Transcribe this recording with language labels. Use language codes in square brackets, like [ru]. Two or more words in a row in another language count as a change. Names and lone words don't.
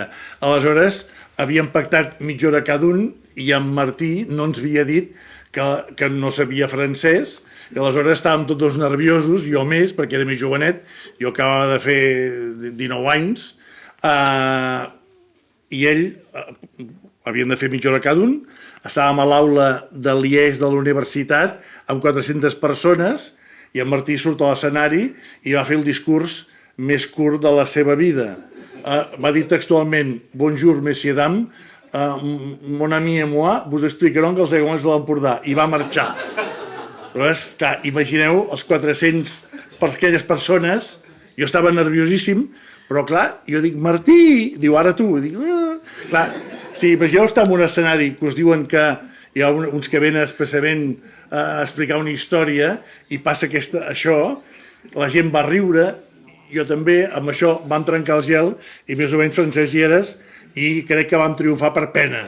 [ca] Aleshores, havíem pactat mitja hora cada un, i en Martí no ens havia dit que no sabia francès, i aleshores estàvem tots dos nerviosos, jo més, perquè era més jovenet, jo acabava de fer 19 anys, i ell, havien de fer mitja hora cada un, estàvem a l'aula de Liège de la universitat amb 400 persones, i en Martí surt a l'escenari i va fer el discurs més curt de la seva vida. Va dir textualment: [fr] "Bonjour, messieurs, dames, mon ami et moi vous expliquerons que [ca] els aiguamolls de l'Empordà", i va marxar. Aleshores, clar, imagineu els 400 per aquelles persones, jo estava nerviosíssim, però clar, jo dic: "Martí", diu: "Ara tu", dic: clar, si imagineu estar en un escenari que us diuen que hi ha uns que venen expressament a explicar una història i passa això, la gent va riure, jo també, amb això vam trencar el gel i més o menys Francesc hi eres i crec que vam triomfar per pena.